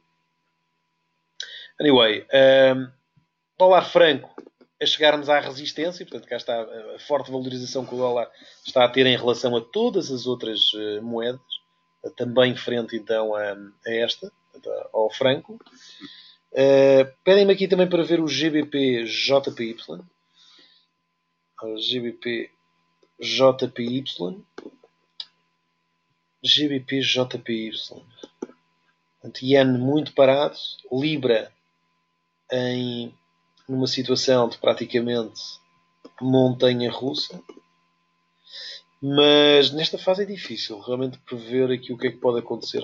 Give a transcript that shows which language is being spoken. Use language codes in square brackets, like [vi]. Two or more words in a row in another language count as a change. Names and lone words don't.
[pt] Anyway, dólar franco a chegarmos à resistência, portanto cá está a forte valorização que o dólar está a ter em relação a todas as outras moedas, também frente então a esta, ao franco. Pedem-me aqui também para ver o GBP-JPY. GBP-JPY. GBP-JPY. Yen muito parado. Libra numa situação de praticamente montanha russa. Mas nesta fase é difícil realmente prever aqui o que é que pode acontecer.